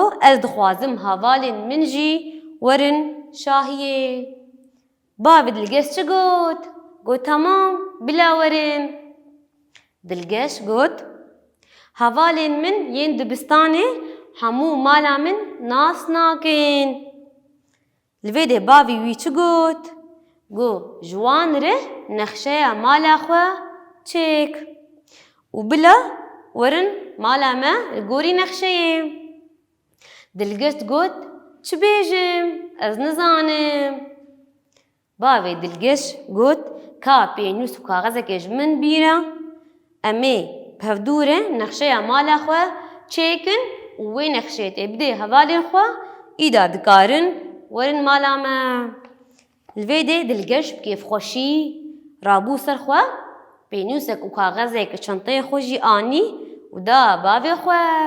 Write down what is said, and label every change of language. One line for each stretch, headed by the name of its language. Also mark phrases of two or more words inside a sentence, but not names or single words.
Kurdish: ئەس دخوازم هاوالێن من ژی وەرن شاهیێ باوێ دلگەش چ گوت گۆ تەمام بلا وەرن دلگەش گوت هاوالێن من یێن دبستانێ هەموو مالا من ناس ناکەن لڤێدێ باوی وی چ گوت گۆ جوان رێ نەخشەیە مالا خوا چێک و بلا وەرن مالا me گۆری نەخشەیێ دلگەشت گوت چ بێژم ئەس نزانم باوێ دلگەش گوت کا پێنووس و کاغەزێکێ ji min bîre ئەمێ pevdûrê nexşeya mala xwe çêkin û wê nexşeyê tê bidê hevalên xwe îda dikarin werin mala me li vê dê dilgeş bi kêfxweşî rabû ser xwe pênûsek û kaxezek çenteyê xwe jî anî û da bavê xwe